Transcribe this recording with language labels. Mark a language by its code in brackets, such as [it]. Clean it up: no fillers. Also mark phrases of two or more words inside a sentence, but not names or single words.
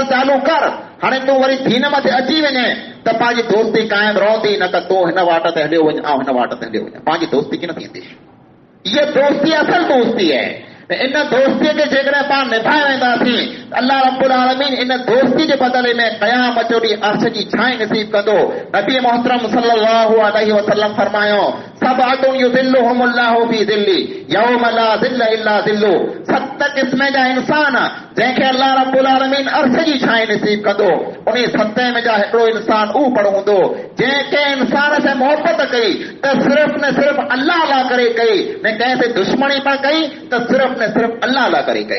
[sd] चालू कर हाणे तूं वरी दीन मथे अची वञे त पंहिंजी दोस्ती क़ाइमु रहंदी न त तूं हिन वाट ते हलियो वञ ऐं हिन वाट ते हलियो वञ पंहिंजी दोस्ती कीअं थींदी इहा दोस्ती असल दोस्ती आहे इन दोस्तीअ खे जेकॾहिं पाण निभाए वेंदासीं [ar] الله رب العالمين [sd] इन दोस्ती जे बदिले में क़यामत जो ॾींहुं अर्श जी छांव नसीब कंदो नबी मोहतरम [ar] صلى الله عليه وسلم [sd] फरमायो [ar] سبعة يظلهم الله في ظله يوم لا ظل إلا ظله. [sd] 7 क़िस्म जा इंसान जंहिंखे [ar] الله رب العالمين [sd] अर्श जी छांव नसीब कंदो, उन 7 में जा हिकिड़ो इंसान ऊ पण हूंदो जंहिं इंसान से मोहब्बत कई त सिर्फ़ न सिर्फ़ अल्लाह ला करे कई, न कंहिं से दुश्मनी पण कई त सिर्फ़ न सिर्फ़ अल्लाह ला करे कई।